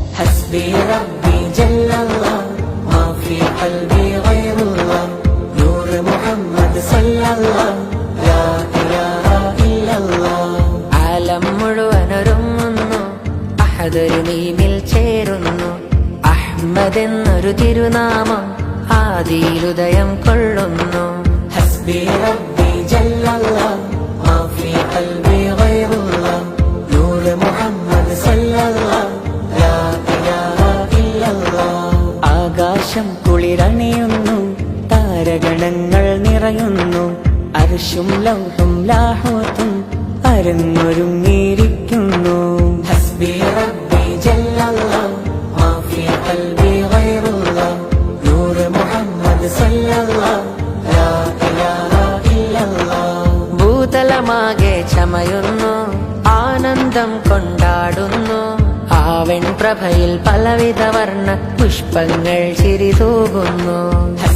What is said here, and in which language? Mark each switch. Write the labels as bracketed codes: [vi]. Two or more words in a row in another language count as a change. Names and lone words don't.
[ar] حسبي ربي جل الله ما في قلبي غير الله نور محمد صلى الله لا إله إلا الله [ml] ആലം മുഴുവനൊരുങ്ങുന്നു അഹദൊരു മീമിൽ ചേരുന്നു അഹ്മദ് എന്നൊരു തിരുനാമം ആദിയിലുദയം കൊള്ളുന്നു [ar] حسبي ربي جل الله ما في قلبي غير الله نور محمد صلى الله لا إله إلا الله [ml] ആകാശം കുളിരണിയുന്നു താരഗണങ്ങൾ നിറയുന്നു അർശും ലൗഹും ലാഹൂത്തും അരങ്ങൊരുങ്ങിയിരിക്കുന്നു [ar] حسبي ربي جل الله ما في قلبي غير الله نور محمد صلى الله لا إله إلا الله [ml] ഭൂതലമാകെ ചമയുന്നു ആനന്ദം കൊണ്ടാടുന്നു ആവൻ പ്രഭയിൽ പലവിധ വർണ്ണ പുഷ്പങ്ങൾ ചിരിതൂകുന്നു